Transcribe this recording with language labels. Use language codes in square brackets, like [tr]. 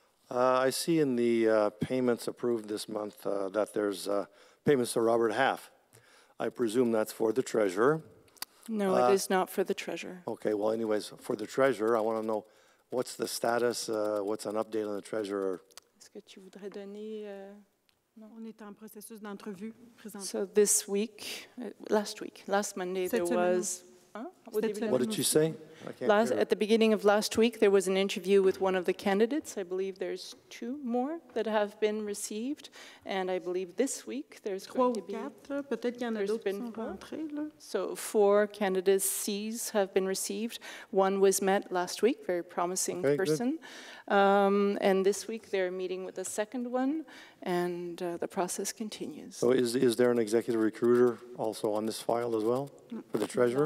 [en] I see in the payments approved this month that there's payments to Robert Half. I presume that's for the treasurer. No, it is not for the treasurer. Okay, well, anyways, for the treasurer, I want to know what's the status, what's an update on the treasurer? [fr] Est-ce que tu voudrais donner... Non, on est en processus d'entrevue présentement. [en] So this week, last Monday, there was... What did you say? At the beginning of last week, there was an interview with one of the candidates. I believe there's 2 more that have been received. And I believe this week there's going to be... [fr] 3 ou 4, peut-être qu'il y en a d'autres qui sont rentrés, là. [en] So 4 candidacies have been received. 1 was met last week, very promising person. And this week they're meeting with the second one, and the process continues. So is there an executive recruiter also on this file as well, for the treasurer?